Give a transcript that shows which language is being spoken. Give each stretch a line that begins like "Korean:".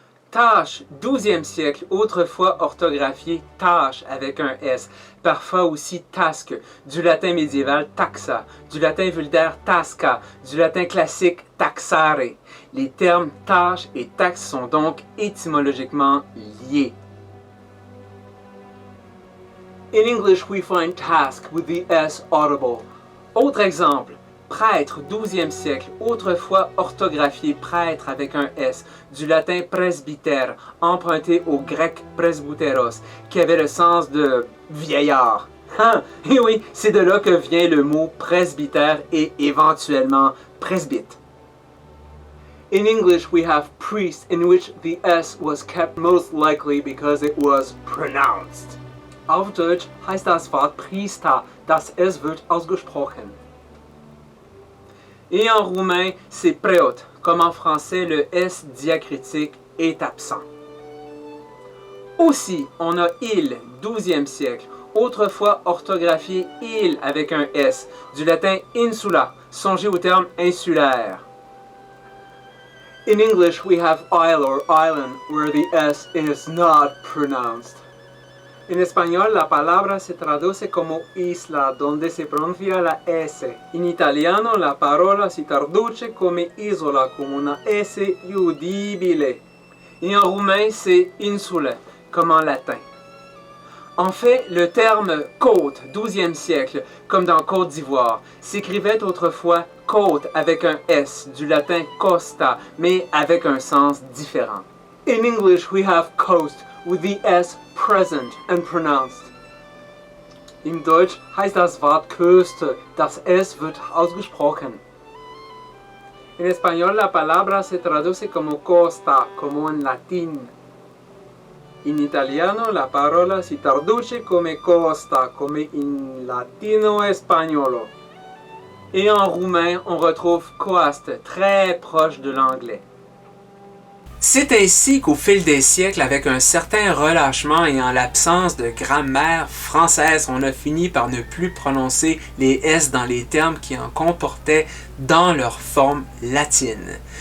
French: Tâche, 12e siècle, autrefois orthographié tâche avec un S, parfois aussi tasque, du latin médiéval taxa, du latin vulgaire tasca, du latin classique taxare. Les termes tâche et taxe sont donc étymologiquement liés.
English: In English we find task with the S audible.
French: Autre exemple. Prêtre, 12e siècle, autrefois orthographié prêtre avec un S, du latin presbytère, emprunté au grec presbyteros, qui avait le sens de vieillard. Et oui, c'est de là que vient le mot presbytère et éventuellement presbyte.
English: In English we have priest, in which the S was kept most likely because it was pronounced.
German: Auf Deutsch heißt das Wort Priester, das S wird ausgesprochen.
French: Et en roumain, c'est preot, comme en français, le S diacritique est absent. Aussi, on a il, 12e siècle, autrefois orthographié il avec un S, du latin insula, songez au terme insulaire.
English: In English, we have isle or island, where the S is not pronounced.
Spanish: En español, la palabra se traduce como isla, donde se pronuncia la S.
Italian: En italiano, la parola si traduce come isola, con una S udibile.
French: Et en roumain, c'est insule, comme en latin. En fait, le terme côte, 12e siècle, comme dans Côte d'Ivoire, s'écrivait autrefois côte avec un S, du latin costa, mais avec un sens différent.
English: In English, we have coast, with the S present and pronounced.
German: Im Deutsch heißt das Wort Küste, das S wird ausgesprochen.
Spanish: En español la palabra se traduce como costa, como en latín.
Italian: En italiano la parola si traduce come costa, come in latino espagnolo.
French: Et en roumain, on retrouve coaste, très proche de l'anglais. C'est ainsi qu'au fil des siècles, avec un certain relâchement et en l'absence de grammaire française, on a fini par ne plus prononcer les S dans les termes qui en comportaient dans leur forme latine.